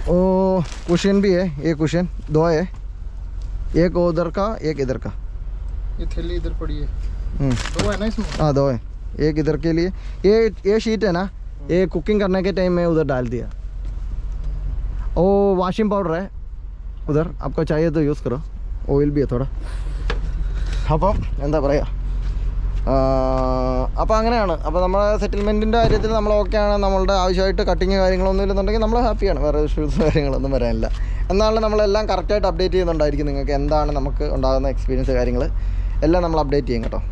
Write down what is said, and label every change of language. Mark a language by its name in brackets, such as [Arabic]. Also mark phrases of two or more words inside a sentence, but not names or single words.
[Hindi] ओ कुशन भी है, ये कुशन 2 है, एक उधर का एक इधर का. ये थैली इधर पड़ी है. 2 है ना इसमें? हाँ 2 है. एक इधर के लिए, ये शीट है ना, ये कुकिंग करने के टाइम में उधर डाल दिया. ओ [English] washing powder [Hindi] है उधर, आपको चाहिए तो यूज़ करो. ऑयल भी थोड़ा. [Malayalam] അപ്പം എന്താ പറയുക, അപ്പോൾ അങ്ങനെയാണ്. അപ്പോൾ നമ്മുടെ സെറ്റിൽമെൻറ്റിൻ്റെ കാര്യത്തിൽ നമ്മൾ ഓക്കെയാണ്. നമ്മളുടെ ആവശ്യമായിട്ട് കട്ടിങ് കാര്യങ്ങളൊന്നും ഇല്ലെന്നുണ്ടെങ്കിൽ നമ്മൾ ഹാപ്പിയാണ്. വേറെ ഇഷ്യൂസ് കാര്യങ്ങളൊന്നും വരാനില്ല. എന്നാലും നമ്മളെല്ലാം കറക്റ്റായിട്ട് അപ്ഡേറ്റ് ചെയ്യുന്നുണ്ടായിരിക്കും. നിങ്ങൾക്ക് എന്താണ് നമുക്ക് ഉണ്ടാകുന്ന എക്സ്പീരിയൻസ് കാര്യങ്ങൾ എല്ലാം നമ്മൾ അപ്ഡേറ്റ് ചെയ്യും കേട്ടോ.